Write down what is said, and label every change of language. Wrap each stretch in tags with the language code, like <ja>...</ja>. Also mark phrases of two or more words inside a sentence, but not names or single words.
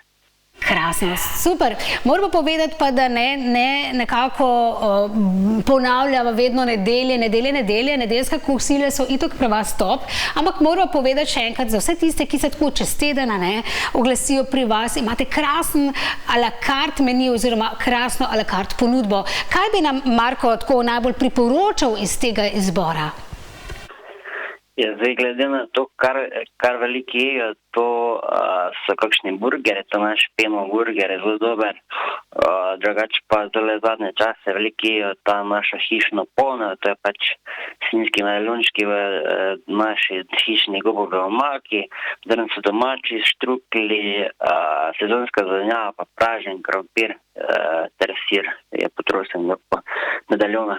<sl>Krasno, super. Moramo povedati pa, da ne nekako ponavljava vedno nedelje, nedeljska kosila so itak pri vas top, ampak moramo povedati še enkrat za vse tiste, ki se tako čez teden oglasijo pri vas, imate krasen</sl> <fr>a la carte</fr> <sl>meni oziroma krasno</sl> <fr>a la carte</fr> <sl>ponudbo. Kaj bi nam, Marko, tako najbolj priporočal iz tega izbora? Ja, zdaj glede na to, kar veliki jejo, to so kakšni burgeri, to naš Pemov burger je zelo dober, drugače pa zdaj zadnje čase veliki jejo ta naša hišno ponev, to je pač svinjski medaljončki v naši hišni gobovi omaki, zdaj so domači štrukli, sezonska zelenjava, pa pražen krompir ter sir je potrošen po medaljonah.</sl>